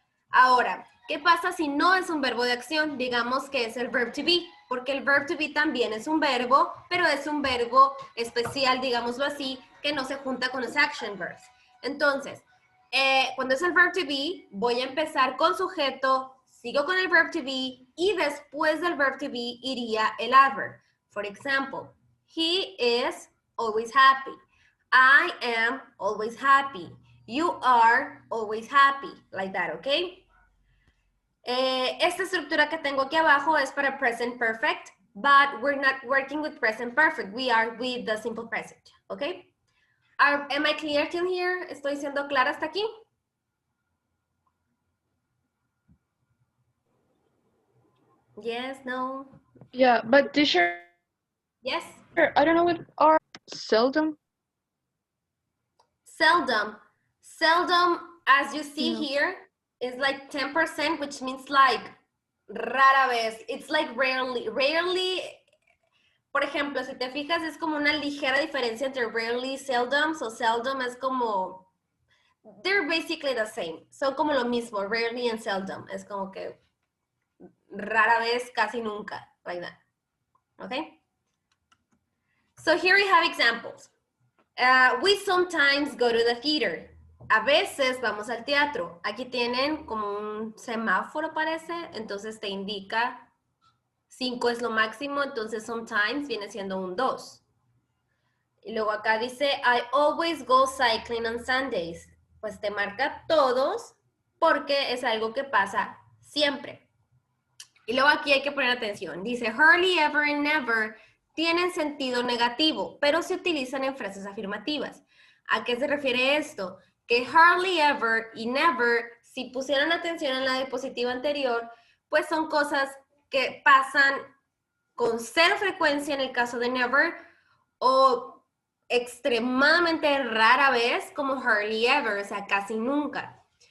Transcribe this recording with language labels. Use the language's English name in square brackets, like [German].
[Spanish] Ahora, ¿qué pasa si no es un verbo de acción? Digamos que es el verb to be, porque el verb to be también es un verbo, pero es un verbo especial, digámoslo así, que no se junta con los action verbs. Entonces, cuando es el verb to be, voy a empezar con sujeto, sigo con el verb to be y después del verb to be iría el adverb. [English] For example, he is always happy. I am always happy. You are always happy. Like that, ¿ok? [Spanish] Esta estructura que tengo aquí abajo es para present perfect, [English] but we're not working with present perfect. We are with the simple present, ¿ok? Am I clear till here? [Spanish] ¿Estoy siendo clara hasta aquí? [English] Yes, no? Yeah, but teacher, Yes? I don't know what are seldom. Seldom. Seldom, as you see Yeah. here, is like 10%, which means like [Spanish] rara vez. [English] It's like rarely. [Spanish] Rarely, por ejemplo, si te fijas, es como una ligera diferencia entre rarely y seldom. [English] So seldom [Spanish] es como, [English] they're basically the same. [Spanish] Son como lo mismo, rarely and seldom. Es como que rara vez, casi nunca, [English] like that. [Spanish] Okay? [English] So here we have examples. We sometimes go to the theater. [Spanish] A veces vamos al teatro. Aquí tienen como un semáforo, parece. Entonces te indica 5 es lo máximo. Entonces sometimes viene siendo un 2. Y luego acá dice, [English] I always go cycling on Sundays. [Spanish] Pues te marca todos porque es algo que pasa siempre. Y luego aquí hay que poner atención. Dice, hardly ever and never tienen sentido negativo, pero se utilizan en frases afirmativas. ¿A qué se refiere esto? Que hardly ever y never, si pusieran atención en la diapositiva anterior, pues son cosas que pasan con cero frecuencia en el caso de never o extremadamente rara vez como hardly ever, o sea, casi nunca.